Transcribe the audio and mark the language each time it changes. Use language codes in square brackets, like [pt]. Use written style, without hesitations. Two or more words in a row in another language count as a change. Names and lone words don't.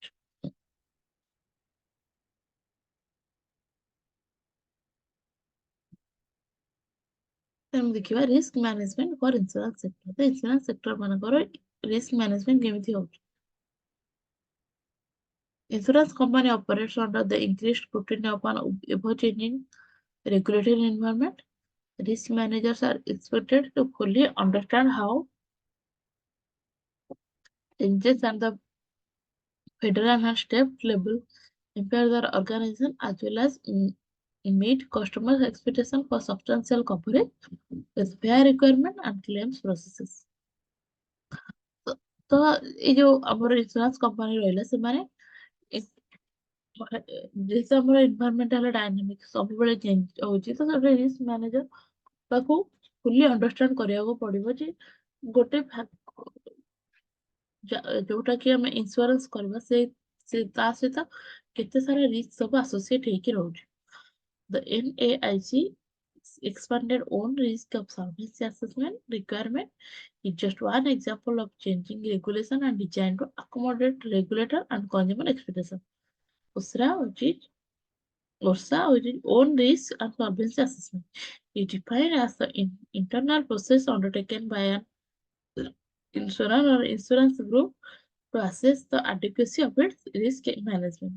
[or] ତେଣୁ ଦେଖିବା [en] risk management for insurance sector. [or] ତ [en] insurance sector [or] ମାନଙ୍କର [en] risk management [or] କେମିତି ହଉଛି। [en] Insurance company operates under the increased scrutiny upon ever-changing regulatory environment. Risk managers are expected to fully understand how changes at the federal and state level impair their organization as well as meet customers' expectations for substantial coverage with fair requirement and claims processes. [or] ତ ତ ଏଇ ଯୋଉ ଆମର [en] insurance company [or] ରହିଲା ସେମାନେ ଯେହେତୁ ଆମର [en] environmental dynamics [or] ସବୁବେଳେ ଚେଞ୍ଜ ହଉଛି ତ ଗୋଟେ [en] risk manager [or] ତାକୁ [en] fully understand [or] କରିବାକୁ ପଡିବ ଯେ ଗୋଟେ ଯୋଉଟା କି ଆମେ ଇନ୍ସୁରାନ୍ସ କରିବା ସେ ତା ସହିତ କେତେ ସାରା ରିସ୍କ ସବୁ ଆସୋସିଏଟ ହେଇକି ରହୁଛି। [en] The NAIC expanded own risk of solvency assessment requirement is just one example of changing regulation and designed to accommodate regulator and consumer expectations. OSRA, which is own risk and solvency assessment, is defined as the internal process undertaken by an insurer or insurance group to assess the adequacy of its risk management.